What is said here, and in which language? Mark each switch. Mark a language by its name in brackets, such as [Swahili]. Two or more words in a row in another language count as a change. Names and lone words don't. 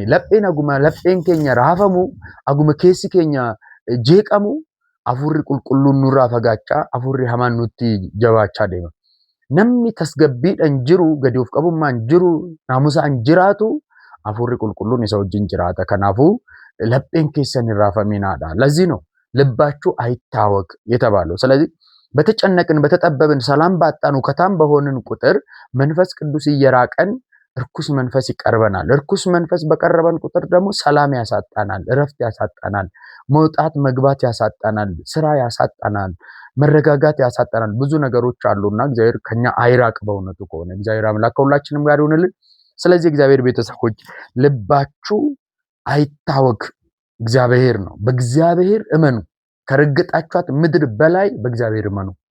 [Oromo] Lapheen keenya raafamu, aguma keessi keenya jeeqamu, hafuurri qulqulluun nurraa fagaachaa, hafuurri hamaan nutti jabaachaa deema. Namni tasgabbiidhaan jiru, gadi of qabummaan jiru, naamusaan jiraatu hafuurri qulqulluun isa wajjin jiraata. Kanaafuu lapheen keessan hin raafaminaadha. [Amharic] ለዚህ ነው ልባችሁ አይታወክ የተባለው። ስለዚህ በተጨነቅን በተጠበብን ሰላም ባጣን ውከታም በሆንን ቁጥር መንፈስ ቅዱስ እየራቀን እርኩስ መንፈስ ይቀርበናል። እርኩስ መንፈስ በቀረበን ቁጥር ደግሞ ሰላም ያሳጣናል፣ እረፍት ያሳጣናል፣ መውጣት መግባት ያሳጣናል፣ ስራ ያሳጣናል፣ መረጋጋት ያሳጣናል። ብዙ ነገሮች አሉና እግዚአብሔር ከኛ አይራቅ። በእውነቱ ከሆነ እግዚአብሔር አምላክ ከሁላችንም ጋር ይሁንልን። ስለዚህ እግዚአብሔር ቤተሰቦች ልባችሁ አይታወክ፣ እግዚአብሔር ነው። በእግዚአብሔር እመኑ። ከረገጣችኋት ምድር በላይ በእግዚአብሔር እመኑ።